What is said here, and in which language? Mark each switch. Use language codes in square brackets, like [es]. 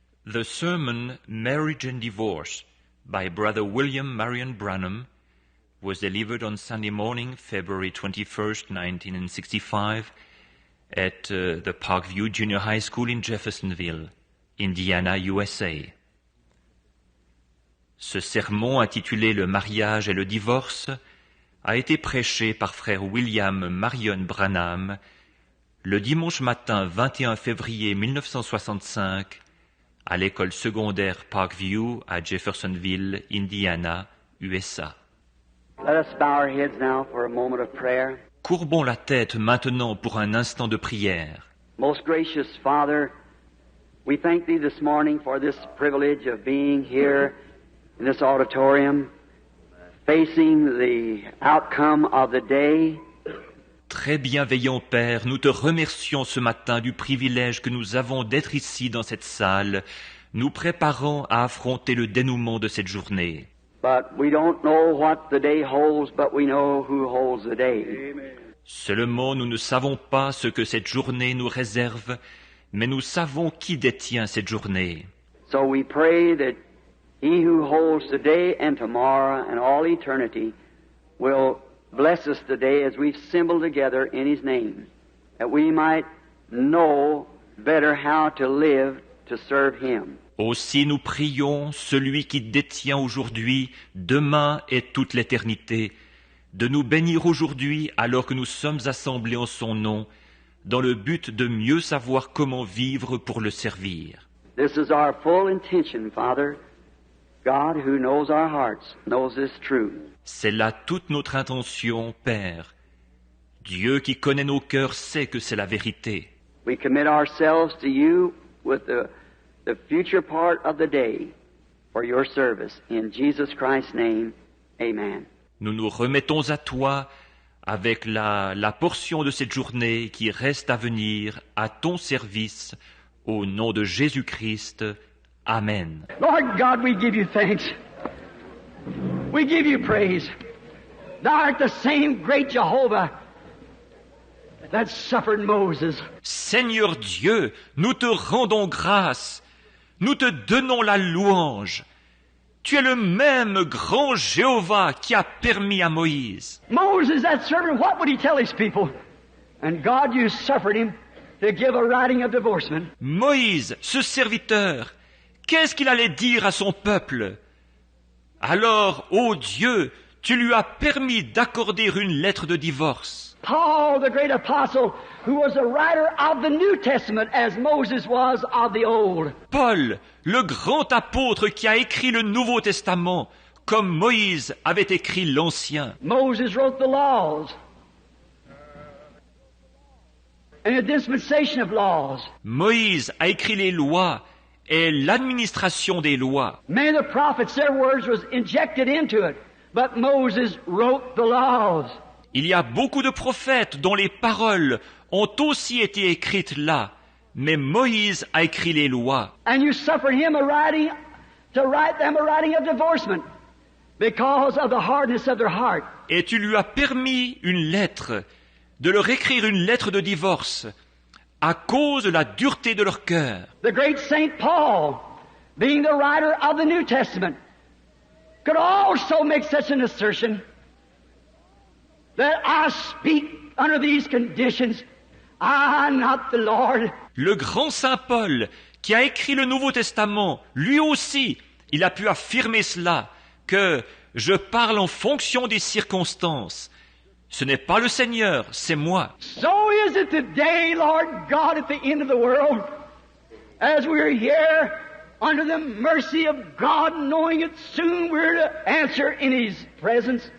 [en] The sermon Marriage and Divorce by Brother William Marion Branham was delivered on Sunday morning, February 21st, 1965, at the Parkview Junior High School in Jeffersonville, Indiana, USA. [fr] Ce sermon intitulé Le mariage et le divorce a été prêché par frère William Marion Branham le dimanche matin 21 février 1965 à l'école secondaire Parkview à Jeffersonville, Indiana, USA. [en] Let us bow our heads now for a moment of prayer. [fr] Courbons la tête maintenant pour un instant de prière. [en] Most gracious Father, we thank Thee this morning for this privilege of being here in this auditorium, facing the outcome of the day. [fr] Très bienveillant Père, nous te remercions ce matin du privilège que nous avons d'être ici dans cette salle, nous préparant à affronter le dénouement de cette journée. [en] But we don't know what the day holds, but we know who holds the day. [fr] Seulement, nous ne savons pas ce que cette journée nous réserve, mais nous savons qui détient cette journée. [en] So we pray that He who holds today and tomorrow and all eternity will bless us today as we've assembled together in His name, that we might know better how to live to serve Him. [fr] Aussi nous prions celui qui détient aujourd'hui, demain et toute l'éternité, de nous bénir aujourd'hui alors que nous sommes assemblés en son nom, dans le but de mieux savoir comment vivre pour le servir. [en] This is our full intention, Father. God who knows our hearts knows this truth. [fr] C'est là toute notre intention, Père. Dieu qui connaît nos cœurs sait que c'est la vérité. [en] We commit ourselves to you with the future part of the day for your service. In Jesus Christ's name, amen. [fr] Nous nous remettons à toi avec la portion de cette journée qui reste à venir à ton service, au nom de Jésus-Christ. Amen. [en] Lord God, we give you thanks. We give you praise. Thou art the same great Jehovah that suffered Moses. [fr] Seigneur Dieu, nous te rendons grâce. Nous te donnons la louange. Tu es le même grand Jéhovah qui a permis à Moïse. [en] Moses, that servant, what would he tell his people? And God, you suffered him to give a writing of divorcement. [fr] Moïse, ce serviteur, qu'est-ce qu'il allait dire à son peuple? Alors, ô Dieu, tu lui as permis d'accorder une lettre de divorce. [en] Paul, the great apostle, who was a writer of the New Testament as Moses was of the Old. [fr] Paul, le grand apôtre qui a écrit le Nouveau Testament, comme Moïse avait écrit l'Ancien. [en] Moses wrote the laws and a dispensation of laws. [fr] Moïse a écrit les lois et l'administration des lois. [en] Many of the prophets, their words was injected into it, but Moses wrote the laws. [fr] Il y a beaucoup de prophètes dont les paroles ont aussi été écrites là, mais Moïse a écrit les lois. [en] And you suffered him to write them a writing of divorcement because of the hardness of their heart. [fr] Et tu lui as permis de leur écrire une lettre de divorce à cause de la dureté de leur cœur. [en] The great Saint Paul, being the writer of the New Testament, could also make such an assertion that I speak under these conditions, I, not the Lord. [fr] Le grand Saint Paul, qui a écrit le Nouveau Testament, lui aussi, il a pu affirmer cela, que je parle en fonction des circonstances. Ce n'est pas le Seigneur, c'est moi. [en] So is it today, Lord God, at the end of the world, as we're here under the mercy of God, knowing it soon we're to answer in His presence.